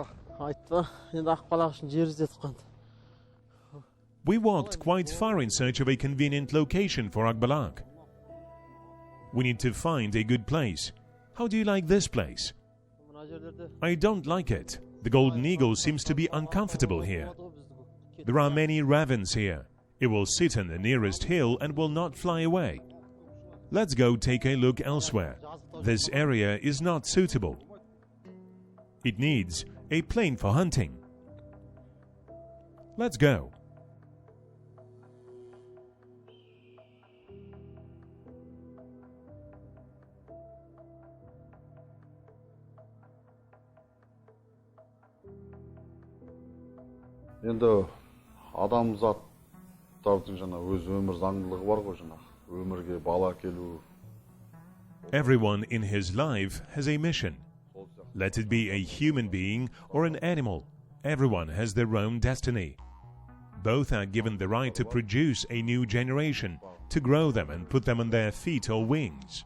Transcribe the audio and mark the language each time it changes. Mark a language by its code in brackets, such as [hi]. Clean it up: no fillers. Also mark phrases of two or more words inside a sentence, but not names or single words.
[kk] Айтты, енді Ақбалақ үшін жер іздедік қой. [en] We walked quite far in search of a convenient location for Akbalak. We need to find a good place. How do you like this place? I don't like it. The golden eagle seems to be uncomfortable here. There are many ravens here. It will sit on the nearest hill and will not fly away. Let's go take a look elsewhere. This area is not suitable. It needs a plane for hunting. Let's go. [kk] Енді адамзаттардың жаңа өз өмір заңдылығы бар ғой, жаңа өмірге бала келу. [en] Everyone in his life has a mission. Let it be a human being or an animal. Everyone has their own destiny. Both are given the right to produce a new generation, to grow them and put them on their feet or wings.